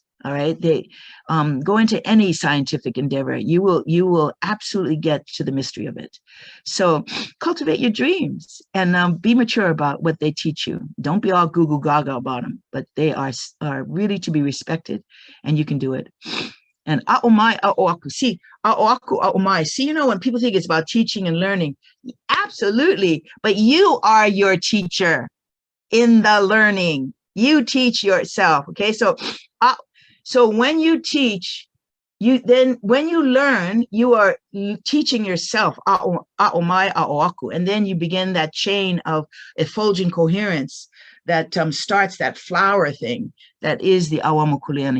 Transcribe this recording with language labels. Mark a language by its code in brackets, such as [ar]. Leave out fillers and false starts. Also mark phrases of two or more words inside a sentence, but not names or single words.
[en] All right, they go into any scientific endeavor. You will absolutely get to the mystery of it. So cultivate your dreams and be mature about what they teach you. Don't be all goo goo gaga about them, but they are really to be respected, and you can do it. [haw] And a'omai a'oaku. See, a'oaku a'omai. [en] See, you know, when people think it's about teaching and learning, absolutely. But you are your teacher in the learning. You teach yourself. Okay, so when you teach, when you learn, you are teaching yourself, [haw] a'omai a'oaku, [en] and then you begin that chain of effulgent coherence that starts that flower thing that is the awamukuleana.